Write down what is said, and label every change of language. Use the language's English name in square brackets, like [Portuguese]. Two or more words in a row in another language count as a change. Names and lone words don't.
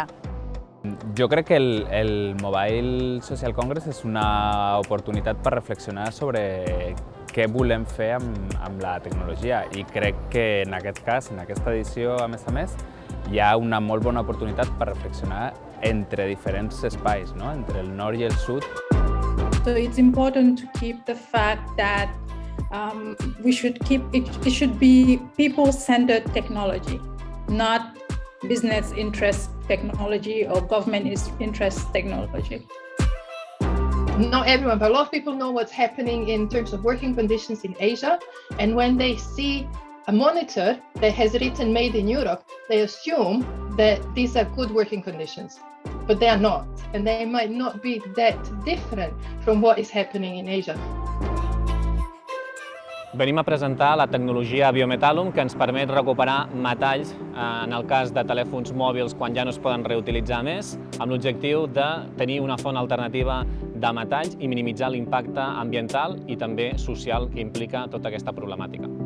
[Catalan] Jo crec que el Mobile Social Congress és una oportunitat per reflexionar sobre què volem fer amb la tecnologia i crec que en aquest cas, en aquesta edició, a més, hi ha una molt bona oportunitat per reflexionar entre diferents espais, entre el nord i el sud. [English] So it's important to keep the fact that it should be people-centered technology, not business interest technology or government interest technology. Not everyone, but a lot of people know what's happening in terms of working conditions in Asia, and when they see a monitor that has written made in Europe, they assume that these are good working conditions, but they are not, and they might not be that different from what is happening in Asia. [Catalan] Venim a presentar la tecnologia Biometallum que ens permet recuperar metalls en el cas de telèfons mòbils quan ja no es poden reutilitzar més, amb l'objectiu de tenir una font alternativa de metalls i minimitzar l'impacte ambiental i també social que implica tota aquesta problemàtica.